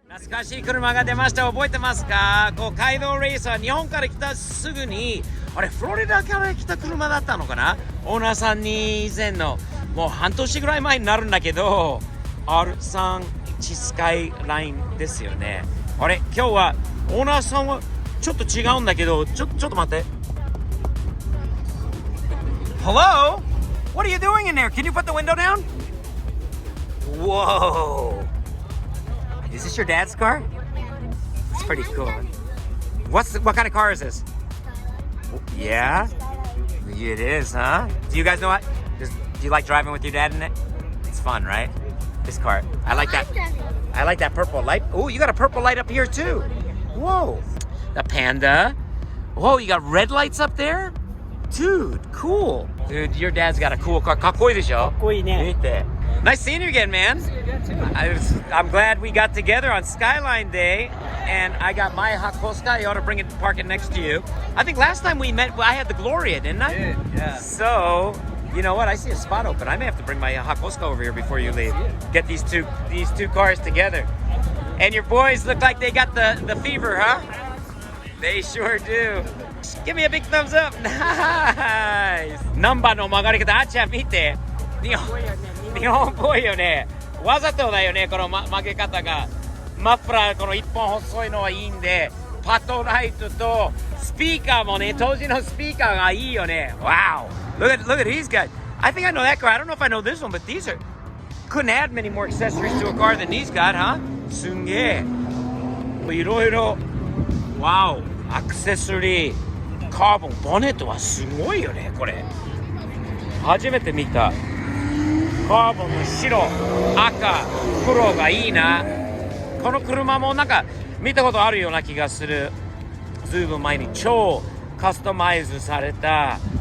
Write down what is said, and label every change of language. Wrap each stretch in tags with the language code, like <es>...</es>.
<ja>懐かしい車が出ました。覚えてますか？こう街道レーサー、日本から来たすぐに、あれフロリダから来た車だったのかな。オーナーさんに以前のもう半年ぐらい前になるんだけど R31 スカイラインですよね。あれ今日はオーナーさんはちょっと違うんだけど、ちょっと待って。</ja> <en>Hello? What are you doing in there? Can you put the window down? Whoa. Is this your dad's car? It's pretty cool. What kind of car is this? Yeah? It is, huh? Do you guys know what? Do you like driving with your dad in it? It's fun, right? This car. I like that. I like that purple light. Oh, you got a purple light up here too. Whoa. The Panda. Whoa, you got red lights up there? Dude, cool. Dude, your dad's got a cool car.</en> <ja>かっこいいでしょ？かっこいいね。見て。</ja> <en>Nice seeing you again, man. I'm glad we got together on Skyline Day, and I got my Hakoska. You ought to bring it, park it next to you. I think last time we met, I had the Gloria, didn't I? You did, yeah. So, you know what? I see a spot open. I may have to bring my Hakoska over here before you leave. Get these two cars together. And your boys look like they got the fever, huh? They sure do. Give me a big thumbs up. Nice.</en> <ja>ナンバーの曲がり方、あっちゃん見て。日本っぽいよね。わざとだよね、この、曲げ方が。マフラーこの一本細いのはいいんで、パトライトとスピーカーもね、当時のスピーカーがいいよね。</ja> <en>Wow. Look at these guys. I think I know that car. I don't know if I know this one, but these are couldn't add many more accessories to a car than these got, huh?</en> <ja>すんげえ。いろいろ。Wow. アクセサリー、カーボン、ボネットはすごいよね、これ。初めて見た。カーボンの白、赤、黒がいいな。この車もなんか見たことあるような気がする。ずいぶん前に超カスタマイズされた。</ja>